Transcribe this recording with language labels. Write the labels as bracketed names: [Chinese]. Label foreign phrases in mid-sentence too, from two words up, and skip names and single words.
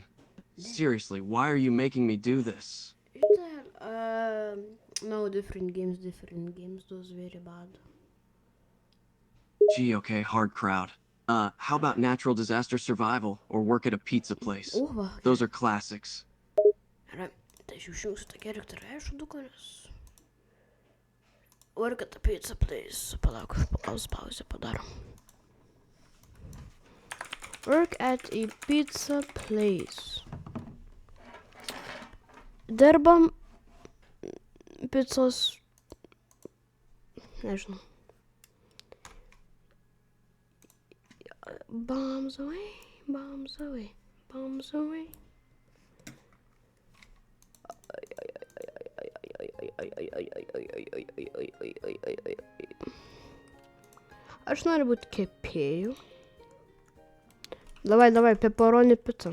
[English] Seriously, why are you making me do this? No, different games. Those very bad. Gee, okay, hard crowd. How about Natural Disaster Survival or Work at a Pizza Place? Those are classics. [Lithuanian] Tai aš jau šiausiu tą charakterą, aš dukonis. [English] Work at a Pizza Place. [Lithuanian] Palauk, pauzę padarom. [English] Work at a Pizza Place. [Lithuanian] Dirbam picos, nežinau. [English] Bombs away. [Lithuanian] Aš noriu būti kepėju. Davai, pepperoni pica.